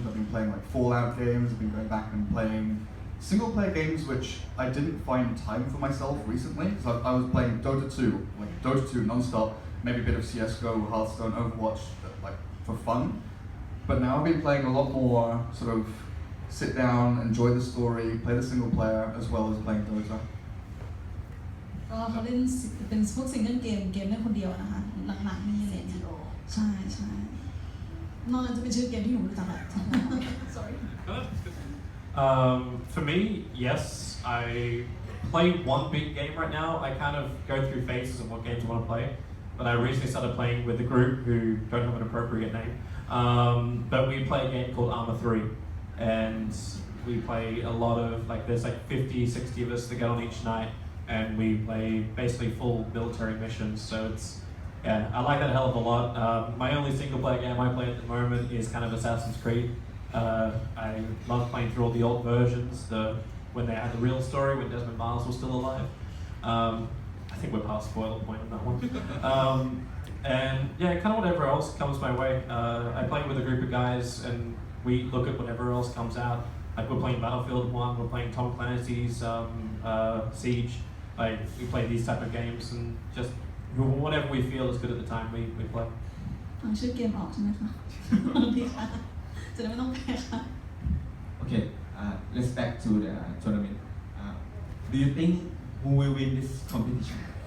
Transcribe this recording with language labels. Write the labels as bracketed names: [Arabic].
[English] I've been playing like Fallout games. I've been going back and playing single-player games which I didn't find time for myself recently. So I was playing Dota 2, like Dota 2 non-stop, maybe a bit of CS:GO, Hearthstone, Overwatch, like for fun. But now I've been playing a lot more sort of sit down, enjoy the story, play the single player as well as playing Dota. [Thai] ก็เขาเล่นเป็นพวกซิงเกิลเกมเล่นคนเดียวนะคะหลังๆนี่อะไรเนี่ยใช่นอกนั้นจะเป็นชื่อเกมที่หนูรู้จักแหละ sorry [English] For me, yes, I play one big game right now. I kind of go through phases of what games I want to play. But I recently started playing with a group who don't have an appropriate name. But we play a game called Arma 3. And we play a lot of, like there's like 50, 60 of us that get on each night. And we play basically full military missions. So it's, yeah, I like that a hell of a lot. My only single player game I play at the moment is kind of Assassin's Creed. I love playing through all the old versions, when they had the real story, when Desmond Miles was still alive. I think we're past spoiler point on that one. And yeah, kind of whatever else comes my way. I play with a group of guys and we look at whatever else comes out. Like we're playing Battlefield 1, we're playing Tom Clancy's Siege. Like we play these type of games and just whatever we feel is good at the time we play. [Thai] ฟังชื่อเกมออกใช่ไหมคะดีค่ะจะได้ไม่ต้องแปลค่ะ [English] Okay, let's back to the tournament. Do you think who will win this competition?